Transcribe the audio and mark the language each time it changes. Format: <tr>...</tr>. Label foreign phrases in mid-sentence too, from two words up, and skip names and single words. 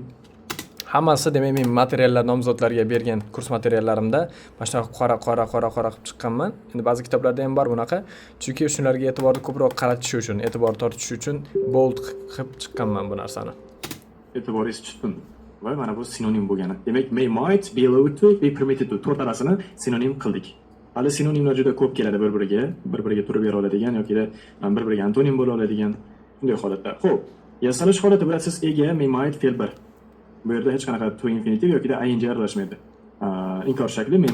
<uz>Hammasi demak men materiallar nomzodlarga bergan kurs materiallarimda mana shunaqa qora qilib chiqqanman. Endi ba'zi kitoblarda ham bor bunaqa. Chunki shularga e'tiborni ko'proq qaratish uchun, e'tibor tortish uchun bold qilib chiqqanman bu narsani. e'tiboringiz tutdim. Va mana bu sinonim bo'lgani. Demak,</uz> <en>may might be allowed to be permitted to</en> <uz>to'rtalasini sinonim qildik. Hali sinonimlar juda ko'p keladi bir-biriga turib bera oladigan yoki bir-biriga antonim bo'la oladigan bunday holatlar. Xo'p, yasalish holati bilasiz ega</uz> <en>may might</en> <uz>fe'l bir. Bu yerda hech qanaqa to infinitiv yoki ing aralashmaydi. Inkor shakli may</uz>